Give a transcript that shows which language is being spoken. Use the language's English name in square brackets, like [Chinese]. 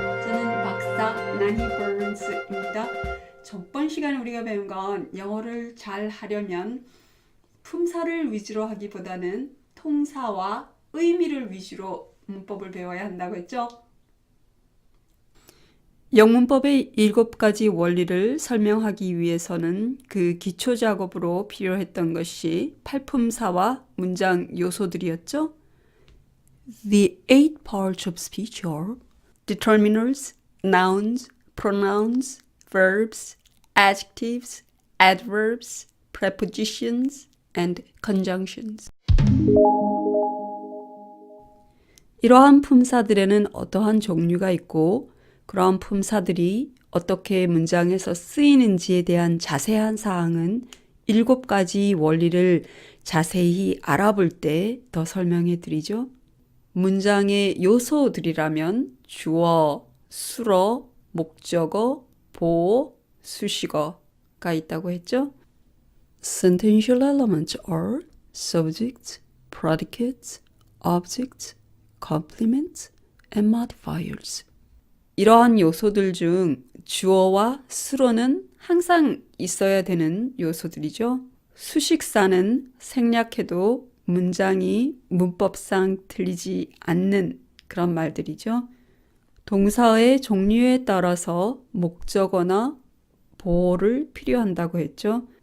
[Korean] 저는 박사 나니 버런스입니다. 저번 시간에 우리가 배운 건 영어를 잘 하려면 품사를 위주로 하기보다는 통사와 의미를 위주로 문법을 배워야 한다고 했죠. 영문법의 7가지 원리를 설명하기 위해서는 그 기초 작업으로 필요했던 것이 팔품사와 문장 요소들이었죠. [English] The 8 parts of speech are determiners, nouns, pronouns, verbs, adjectives, adverbs, prepositions, and conjunctions. [Korean] 이러한 품사들에는 어떠한 종류가 있고 그러한 품사들이 어떻게 문장에서 쓰이는지에 대한 자세한 사항은 7가지 원리를 자세히 알아볼 때 더 설명해 드리죠. 문장의 요소들이라면 주어, 수어, 목적어, 보어, 수식어가 있다고 했죠. [English] Sentential elements are subject, predicate, object, complement, and modifiers. [Korean] 이러한 요소들 중 주어와 수어는 항상 있어야 되는 요소들이죠. 수식사는 생략해도 문장이 문법상 틀리지 않는 그런 말들이죠. 동사의 종류에 따라서 목적어나 보어를 필요한다고 했죠.